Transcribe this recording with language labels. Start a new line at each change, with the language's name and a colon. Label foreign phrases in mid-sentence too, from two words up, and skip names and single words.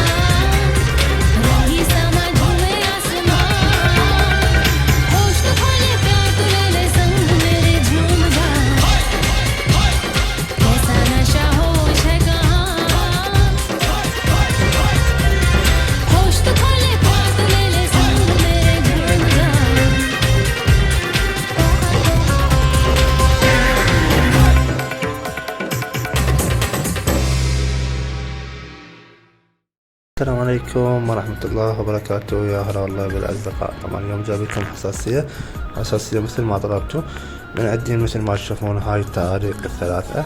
Hindi: रही समा झूमे आसमां होश तो खोले प्यार तू ले ले संग मेरे झूम जा कैसा नशा होश है कहाँ होश तो खोले प्यार तू ले ले संग मेरे झूम जा
Arabic: السلام عليكم ورحمة الله وبركاته. يا هلا والله بالأصدقاء. طبعا اليوم جايبكم حساسية مثل ما طلبتوا، بنقدم مثل ما تشوفون هاي التعاليق الثلاثة.